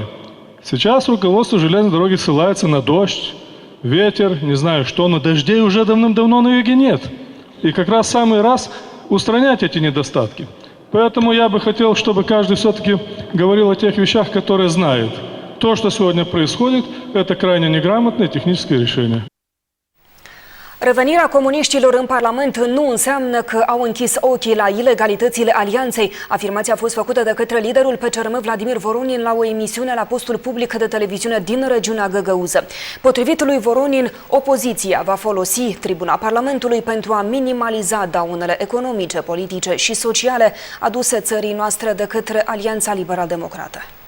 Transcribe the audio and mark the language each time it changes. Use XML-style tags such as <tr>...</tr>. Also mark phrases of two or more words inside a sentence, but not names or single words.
<ru>Сейчас руководство железной дороги ссылается на дождь, ветер, не знаю что, но дождей уже давным-давно на юге нет. И как раз самый раз устранять эти недостатки. Поэтому я бы хотел, чтобы каждый все-таки говорил о тех вещах, которые знает. То, что сегодня происходит, это крайне неграмотное техническое решение.</ru> <ro>Revenirea comuniștilor în Parlament nu înseamnă că au închis ochii la ilegalitățile alianței. Afirmația a fost făcută de către liderul PCRM Vladimir Voronin la o emisiune la postul public de televiziune din regiunea Găgăuză. Potrivit lui Voronin, opoziția va folosi tribuna Parlamentului pentru a minimaliza daunele economice, politice și sociale aduse țării noastre de către Alianța Liberal-Democrată.</ro>